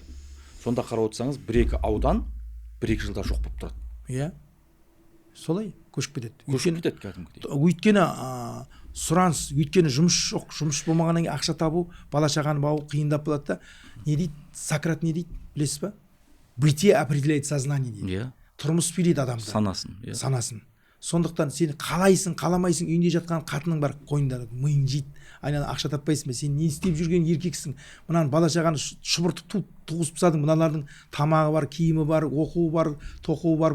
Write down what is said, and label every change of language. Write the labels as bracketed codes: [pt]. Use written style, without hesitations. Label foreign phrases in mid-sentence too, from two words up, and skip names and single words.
[kk] Сонда қарап отырсаңыз, 1-2 аудан 1-2 жылда жоқ болып тұрады. Солай көшіп кетеді. Көшіп кетеді кәдімгідей. Өйткені сұраныс, өйткені жұмыс жоқ, жұмыс болмағаннан кейін ақша табу, бала шағаны бағу қиындап болады да. Не дейді? Сократ не дейді? Білесіз ба? [ru] Бытие определяет сознание дейді. [kk] Тұрмыс билейді адамды. Санасын. Сондықтан сен қалайсың, қаламайсың, үйінде жатқан қатының бар, қойында миың жейді. Айнала ақша таппайсың ба? Сен не істеп жүрген еркексің? Мынаны бала шағаны шұбыртып туғызып тастадың. Мыналардың тамағы бар, киімі бар, оқуы бар, тоқуы бар.